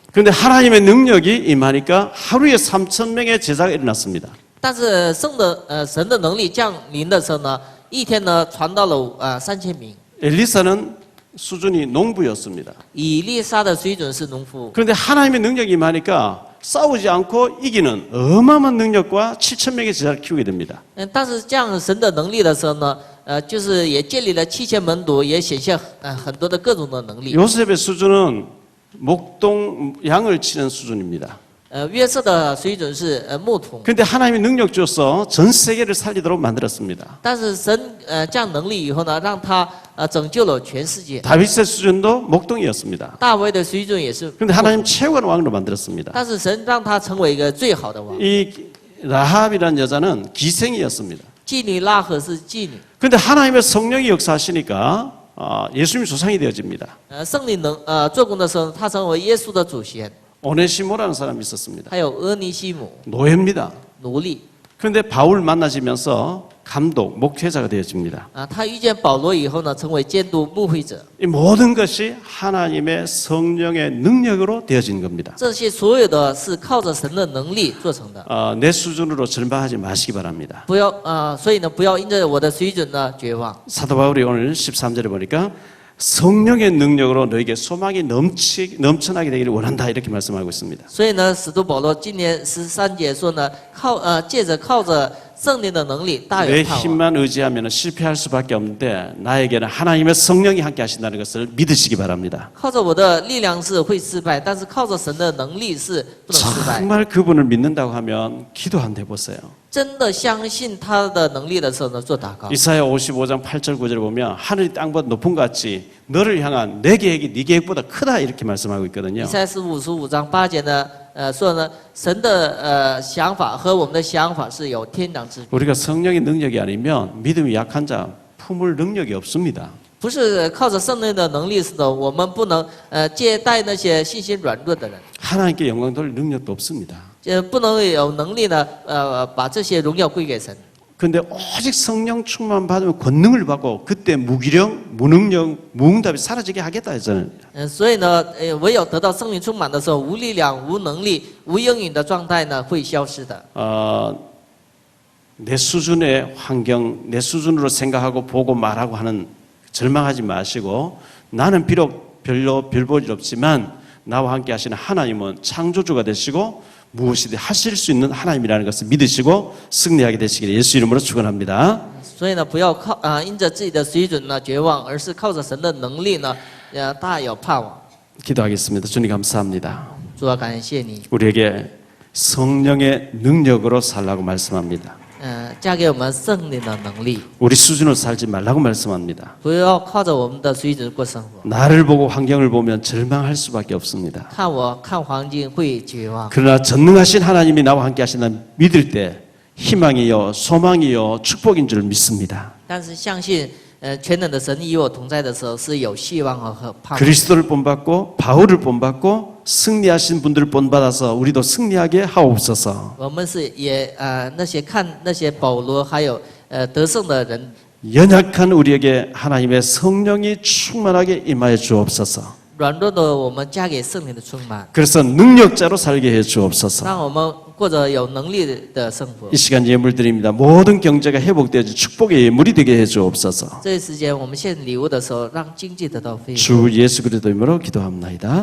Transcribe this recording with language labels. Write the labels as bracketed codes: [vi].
[ko] 그런데 하나님의 능력이 임하니까 하루에 3,000명의 제자가 일어났습니다. [zh] 但是神的能力降临的时候呢，一天呢传到了3000名。 [ko] 엘리사는 수준이 농부였습니다. [zh] 以利沙的水准是农夫， [ko] 그런데 하나님의 능력이 임하니까 싸우지 않고 이기는 어마어마한 능력과 7,000명의 제자를 키우게 됩니다. [zh] 但是降神的能力的时候呢，就是也建立了7000门徒，也显现很多的各种的能力。 [ko] 요셉의 수준은 목동 양을 치는 수준입니다. [zh] 约瑟的水准是牧童， [ko] 그런데 하나님의 능력 줘서 전 세계를 살리도록 만들었습니다. [zh] 但是神降能力以后呢，让他拯救了全世界。 [ko] 다윗의 수준도 목동이었습니다. [zh] 大卫的水准也是， [ko] 그런데 하나님 최고의 왕으로 만들었습니다. [zh] 但是神让他成为一个最好的王。 [ko] 이 라합이라는 여자는 기생이었습니다. [zh] 妓女拉合是妓女， [ko] 그런데 하나님의 성령이 역사하시니까 예수님 조상이 되어집니다. [zh] 圣灵做工的时候，他成为耶稣的祖先。 [ko] 오네시모라는 사람이 있었습니다. [zh] 还有俄尼西姆 [ko] 노예입니다. [zh] 奴隶 [ko] 그런데 바울 만나지면서 감독, 목회자가 되어집니다. [zh] 他遇见保罗以后呢，成为监督牧会者。 [ko] 이 모든 것이 하나님의 성령의 능력으로 되어진 겁니다. [zh] 这些所有的是靠着神的能力做成的。 [ko] 내 수준으로 절망하지 마시기 바랍니다. [zh] 不要所以呢，不要因着我的水准呢绝望。 [ko] 사도 바울이 오늘 13절에 보니까 성령의 능력으로 너에게 소망이 넘쳐나게 되기를 원한다 이렇게 말씀하고 있습니다. [zh] 所以呢，使徒保罗今年13节说呢，借着靠着圣灵的能力，大有 [ko] 내 [zh] 盼望。 [ko] 힘만 의지하면 실패할 수밖에 없는데 나에게는 하나님의 성령이 함께 하신다는 것을 믿으시기 바랍니다. [zh] 靠着我的力量是会失败，但是靠着神的能力是不能失败。 [ko] 정말 그분을 믿는다고 하면 기도 한번 해보세요. [zh] 真的相信他的能力的时候呢，做祷告。 [ko] 이사야 55장 8절 9절에 보면 하늘이 땅보다 높은 것 같이 너를 향한 내 계획이 네 계획보다 크다 이렇게 말씀하고 있거든요. [zh] 以赛是55章8节呢，说呢，神的想法和我们的想法是有天壤之别。 [ko] 우리가 성령의 능력이 아니면 믿음이 약한 자 품을 능력이 없습니다. [zh] 不是靠着圣灵的能力是的，我们不能接待那些信心软弱的人， [ko] 하나님께 영광 돌릴 능력도 없습니다. [zh] 不能有能力呢，把这些荣耀归给神。 [ko] 그런데 오직 성령 충만 받으면 권능을 받고 그때 무기력, 무능력, 무응답이 사라지게 하겠다 했잖아요. [zh] 所以呢，唯有得到圣灵充满的时候，无力量、无能力、无应允的状态呢，会消失的。 [ko] 내 수준의 환경, 내 수준으로 생각하고 보고 말하고 하는 절망하지 마시고 나는 비록 별로 별 볼 일 없지만 나와 함께 하시는 하나님은 창조주가 되시고 무엇이든 하실 수 있는 하나님이라는 것을 믿으시고 승리하게 되시기를 예수 이름으로 축원합니다. [zh] 所以呢，不要靠因着自己的水准呢绝望，而是靠着神的能力呢，大有盼望。 [ko] 기도하겠습니다. 주님 감사합니다. [zh] 主啊，感谢你， [ko] 우리에게 성령의 능력으로 살라고 말씀합니다. [zh] 加给我们圣灵的能力， [ko] 우리 수준으로 살지 말라고 말씀합니다. [zh] 不要靠着我们的水准过生活。 [ko] 나를 보고 환경을 보면 절망할 수밖에 없습니다. [zh] 看我看环境会绝望， [ko] 그러나 전능하신 하나님이 나와 함께 하신다는 믿을 때 희망이요 소망이요 축복인 줄 믿습니다. [zh] 但是相信全能的神与我同在的时候是有希望和盼望。 [ko] 그리스도를 본받고 바울을 본받고 승리하신 분들을 본받아서 우리도 승리하게 하옵소서. [zh] 我们是也那些看那些保罗还有得胜的人， [ko] 연약한 우리에게 하나님의 성령이 충만하게 임하여 주옵소서. [zh] 软弱的我们加给圣灵的充满， [ko] 그래서 능력자로 살게 해 주옵소서. [zh] 让我们过着有能力的生活 [ko] 이 。 시간 예물 드립니다. 모든 경제가 회복되어지 축복의 예물이 되게 해 주옵소서. [zh] 这一时间我们献礼物的时候，让经济得到恢复。 [ko] 주 예수 그리스도 이름으로 기도합나이다.